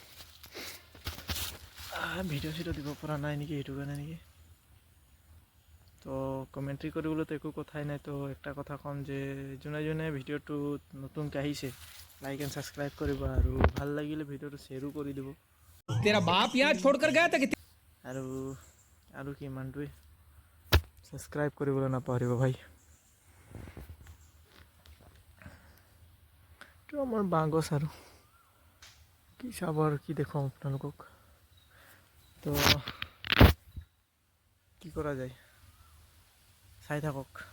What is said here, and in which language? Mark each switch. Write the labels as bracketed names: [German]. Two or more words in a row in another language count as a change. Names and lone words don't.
[Assamese] ভিডিঅ' চিডিঅ' দিব পৰা নাই নেকি, সেইটো কাৰণে নেকি। তো কমেণ্ট্ৰি কৰিবলৈতো একো কথাই নাই। তো একটা কথা ক'ম যে যোনে যোনে ভিডিঅ'টো নতুনকৈ আহিছে, [English] like and subscribe [Assamese] কৰিব, আৰু ভাল লাগিলে ভিডিঅ'টো শ্বেয়াৰো কৰি দিব। [Hindi] तेरा बाप यहाँ छोड़कर गया था कि [Assamese] আৰু কি ইমানটোৱে, ছাবস্ক্ৰাইব কৰিবলৈ নাপাহৰিব ভাই। এইটো আমাৰ বাঁহ গছ, আৰু কি চাব আৰু কি দেখুৱাম আপোনালোকক। তো কি কৰা যায়, চাই থাকক।